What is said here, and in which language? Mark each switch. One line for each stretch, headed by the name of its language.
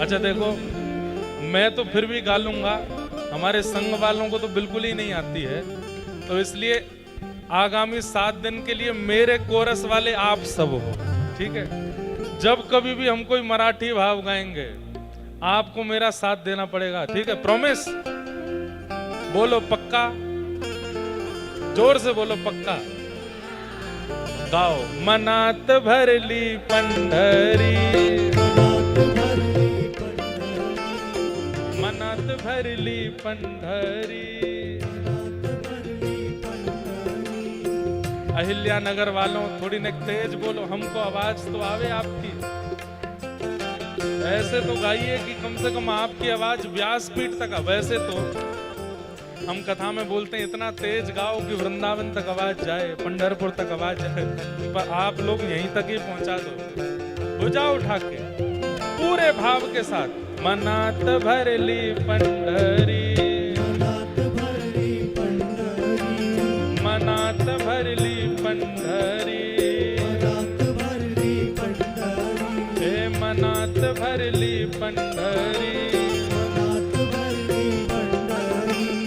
Hindi: अच्छा देखो, मैं तो फिर भी गा लूंगा, हमारे संघ वालों को तो बिल्कुल ही नहीं आती है, तो इसलिए आगामी 7 दिन के लिए मेरे कोरस वाले आप सब हो, ठीक है। जब कभी भी हम कोई मराठी भाव गाएंगे आपको मेरा साथ देना पड़ेगा, ठीक है, प्रॉमिस। बोलो पक्का, जोर से बोलो पक्का। गाओ।
Marathi: मनात भरली पंढरी, मनात भरली पंढरी।
Hindi: अहिल्या नगर वालों थोड़ी न तेज बोलो, हमको आवाज तो आवे आपकी। ऐसे तो गाइए कि कम से कम आपकी आवाज व्यासपीठ तक। वैसे तो हम कथा में बोलते हैं इतना तेज गाओ कि वृंदावन तक आवाज जाए, पंढरपुर तक आवाज जाए, पर आप लोग यहीं तक ही पहुंचा दो। भुजा उठा के पूरे भाव के साथ।
Marathi: मनात भरली पंढरी, मनात भरली पंढरी, मनात भरली पंढरी, मनात भरली पंढरी, हे मनात भरली पंढरी, मनात भरली पंढरी।